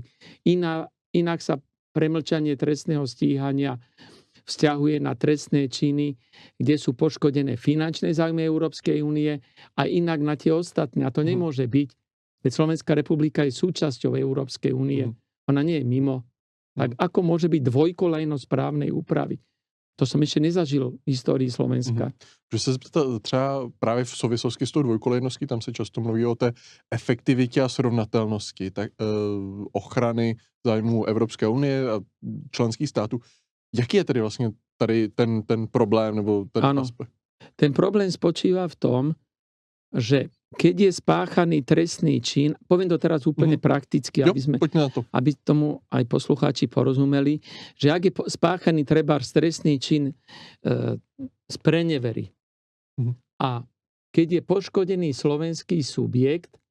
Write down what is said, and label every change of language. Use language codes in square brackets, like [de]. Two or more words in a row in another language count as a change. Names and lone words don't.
[sk] Inak sa premlčanie trestného stíhania vzťahuje na trestné činy, kde sú poškodené finančné záujmy Európskej únie a inak na tie ostatné. A to nemôže byť. Veď Slovenská republika je súčasťou Európskej únie. Ona nie je mimo. Tak ako môže byť dvojkolajnosť právnej úpravy? To som ešte nezažil v histórii Slovenska. [cs] Že se třeba právě v souvislosti s tou dvojkolejností, tam se často mluví o té efektivitě a srovnatelnosti tak, ochrany zájmů Evropské unie a členských států. Jaký je tedy vlastně tady ten problém nebo ten aspekt? [sk] Ten problém spočíva v tom, že keď je spáchaný trestný čin, poviem to teraz úplne prakticky, aby tomu aj poslucháči porozumeli, že ak je spáchaný trebárs trestný čin z prenevery a keď je poškodený slovenský subjekt,